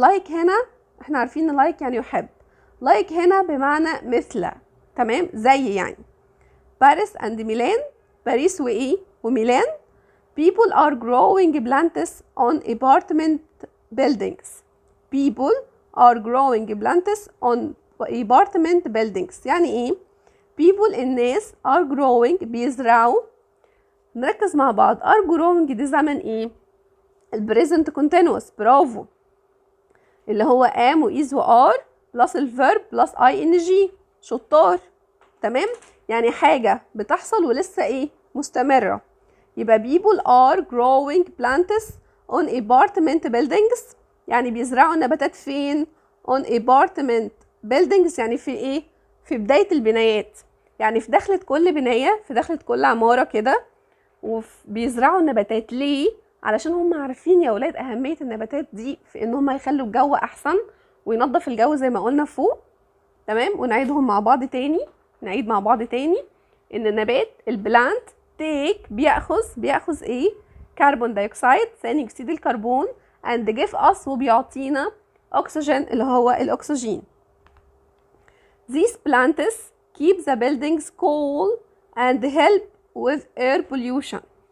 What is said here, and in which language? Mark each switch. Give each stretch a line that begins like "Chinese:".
Arabic: like هنا احنا عارفين ان like يعني يحب. like هنا بمعنى مثل، تمام؟ زي يعني. باريس and Milan باريس وايه؟ وميلان.
English: people are growing plants on apartment buildings. people are growing plants on apartment buildings.
Arabic: يعني ايه؟ people الناس
English: are growing
Arabic: بيزرعوا. نركز مع بعض.
English: are growing
Arabic: دي زمن ايه؟ البريزنت continuous. برافو. اللي هو am و is و are بلس الفيرب بلس ing. شطار. تمام؟ يعني حاجة بتحصل ولسه ايه؟ مستمرة. يبقى
English: people are growing plants on apartment buildings
Arabic: يعني بيزرعوا النباتات فين؟
English: on apartment buildings
Arabic: يعني في ايه؟ في بداية البنايات، يعني في دخلة كل بناية، في دخلة كل عمارة كده، وبيزرعوا النباتات. ليه؟ علشان هم عارفين يا ولاد أهمية النباتات دي في ان هم يخلوا الجو أحسن وينظف الجو زي ما قلنا فوق. تمام؟ ونعيد مع بعض تاني ان النبات البلانت بيأخذ ايه؟ كربون دايوكسيد ثاني اكسيد الكربون
English: and give us
Arabic: وبيعطينا oxygen اللي هو الاكسجين.
English: These plants keep the buildings cool and help with air pollution.